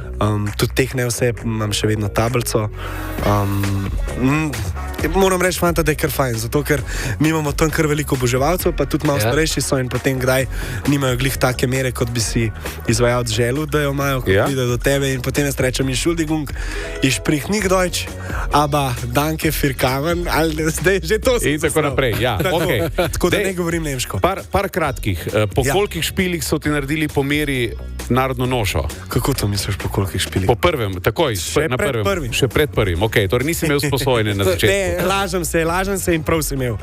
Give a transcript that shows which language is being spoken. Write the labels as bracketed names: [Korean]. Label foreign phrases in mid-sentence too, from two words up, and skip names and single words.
[Slovenian] Tudi teh ne vse, imam še vedno tablico. Moram reči, fanta, da je kar fajn, zato ker mi imamo tam kar veliko oboževalcev, pa tudi malo starejši so in potem kdaj nimajo glih take mere, kot bi si izvajalec želel, da jo imajo, ko pride do tebe in potem jaz rečem, [German] Entschuldigung, ich sprich nicht Deutsch, aber danke für kamen, [Slovenian] ali zdaj že to sem. In tako naprej, ja. Okay. Tako da ne govorim nemško. Par kratkih, po kolikih špilih so ti naredili po meri narodno nošo? Kako to misliš, po kolikih špilih? Po prvem, takoj, na prvem. Še pred prvim, ok, torej nisi imel sposojene na začetku. Lažem se in prav si imel.